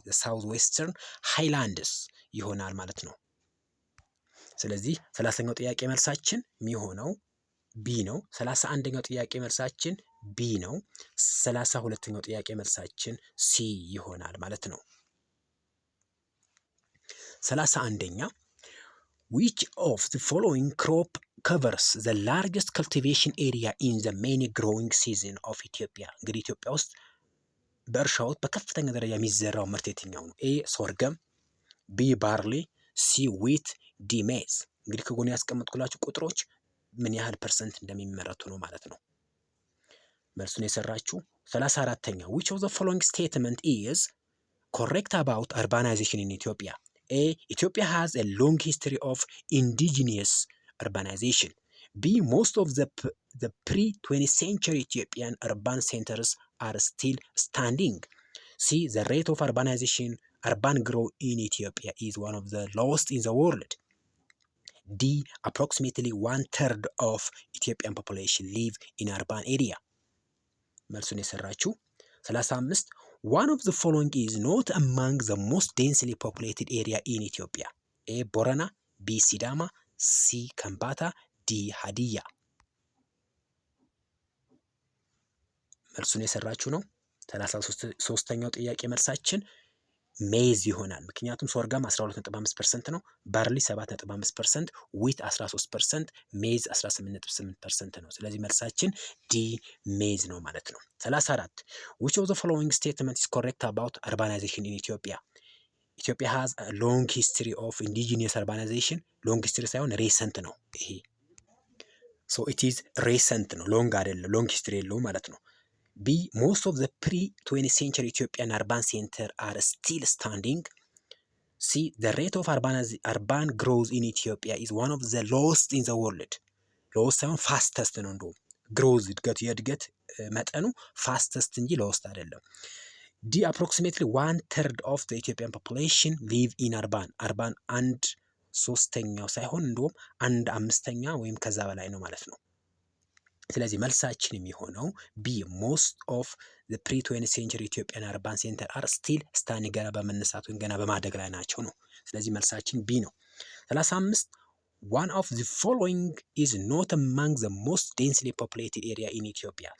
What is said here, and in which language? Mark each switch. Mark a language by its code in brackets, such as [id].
[en] the south western highlands [am] ይሆናል ማለት ነው። ስለዚህ 30ኛው ጥያቄ መልሳችን የሚሆነው ቢ ነው። 31ኛው ጥያቄ መልሳችን ቢ ነው። 32ኛው ጥያቄ መልሳችን ሲ ይሆናል ማለት ነው። 31ኛ [en] which of the following crop covers the largest cultivation area in the main growing season of ኢትዮጵያ? [am] እንግዲህ ኢትዮጵያ ውስጥ በእርሻ ወቅት በከፍተኛ ደረጃ የሚዘራው ምርት የትኛው ነው? ኤ ሶርገም፣ ቢ ባርሊ፣ ሲ ዊት፣ ዲ ሜዝ። እንግዲህ ከጎን ያስቀመጥኩላችሁ ቁጥሮች ምን ያህል ፐርሰንት እንደሚመረቱ ነው ማለት ነው። መልሱን የሰራችሁ 34ኛ [en] which of the following statement is correct about urbanization in Ethiopia? A. Ethiopia has a long history of indigenous urbanization. B. Most of the pre-20th century Ethiopian urban centers are still standing. C. The rate of urban growth in Ethiopia is one of the lowest in the world. D. Approximately 1/3 of Ethiopian population live in urban area. [am] መልሱን የሰራችሁ [en] 35 one of the following is not among the most densely populated area in Ethiopia. [am] A. ቦረና፣ B. ሲዳማ፣ C. ከምባታ፣ D. ሀዲያ። መልሱን የሰራችሁ ነው። 33ኛው ጥያቄ መልሳችን ሜዝ ይሆናል። ምክንያቱም ሶርጋም 12.5% ነው፣ ባርሊ 7.5%፣ ዊት 13%፣ ሜዝ 18.8% ነው። ስለዚህ መልሳችን ዲ ሜዝ ነው ማለት ነው። 34 [en] which of the following statement is correct about urbanization in Ethiopia? Ethiopia has a long history of indigenous urbanization. [am] long history ሳይሆን ሬሰንት ነው ይሄ። [en] so it is recent [am] ነው፣ ሎንግ አይደለም፣ ሎንግ ሂስትሪ የለውም ማለት ነው። B. [en] Most of the pre-20th century Ethiopian urban centers are still standing. C. The rate of urban growth in Ethiopia is one of the lowest in the world. [am] lowest ሳይሆን fastest ነው። እንደውም growth የእድገት መጠኑ fastest እንጂ lowest አይደለም። D. [en] Approximately 1/3 of the Ethiopian population live in urban. [am] urban 1/3 ሳይሆን እንደውም 1/5 ወይም ከዛ በላይ ነው ማለት ነው። ስለዚህ መልሳችን የሚሆነው ቢ ሞስት ኦፍ ዘ ፕሪ-20th ሴንቸሪ ኢትዮጵያን አርባን ሴንተር አር ስቲል ስታንዲንግ፣ ገና በመነሳት ወይም ገና በማደግ ላይ ናቸው ነው። ስለዚህ መልሳችን ቢ ነው። 35 [en] one of the following is not among the most densely populated area in Ethiopia.